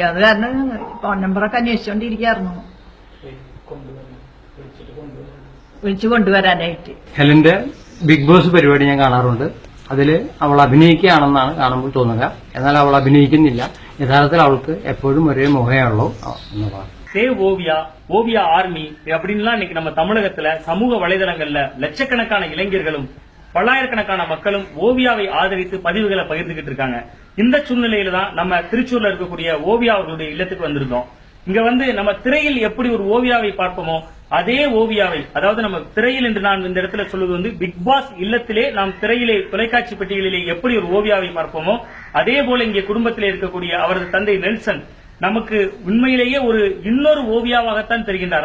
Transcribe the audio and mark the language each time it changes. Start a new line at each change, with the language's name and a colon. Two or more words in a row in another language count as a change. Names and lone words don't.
Malayalam: അത് കാരണം ഫോൺ നമ്പറൊക്കെ അന്വേഷിച്ചുകൊണ്ടിരിക്കായിരുന്നു, വിളിച്ചു കൊണ്ടുവരാനായിട്ട്. ഹെലന്റെ ബിഗ് ബോസ് പരിപാടി ഞാൻ കാണാറുണ്ട്. അതിൽ അവൾ അഭിനയിക്കുകയാണെന്നാണ് കാണുമ്പോൾ തോന്നുക. എന്നാൽ അവൾ അഭിനയിക്കുന്നില്ല. യഥാർത്ഥത്തിൽ അവൾക്ക് എപ്പോഴും ഒരേ മുഖയാണല്ലോ എന്നതാണ്.
Tamil: சேவ் ஓவியா, ஓவியா ஆர்மி அப்படின்லாம் இன்னைக்கு நம்ம தமிழகத்துல சமூக வலைதளங்கள்ல லட்சக்கணக்கான இளைஞர்களும் பல்லாயிரக்கணக்கான மக்களும் ஓவியாவை ஆதரித்து பதிவுகளை பகிர்ந்துகிட்டு இருக்காங்க. இந்த சூழ்நிலையில தான் நம்ம திருச்சூர்ல இருக்கக்கூடிய ஓவியா அவர்களுடைய இல்லத்துக்கு வந்திருந்தோம். இங்க வந்து நம்ம திரையில் எப்படி ஒரு ஓவியாவை பார்ப்போமோ அதே ஓவியாவை, அதாவது நம்ம திரையில் என்று நான் இந்த இடத்துல சொல்வது வந்து பிக் பாஸ் இல்லத்திலே நாம் திரையிலே தொலைக்காட்சி பெட்டிகளிலே எப்படி ஒரு ஓவியாவை பார்ப்போமோ அதே போல இங்கே குடும்பத்திலே இருக்கக்கூடிய அவரது தந்தை நெல்சன் நமக்கு உண்மையிலேயே ஒரு இன்னொரு ஓவியாவாகத்தான் தெரிகின்றார்.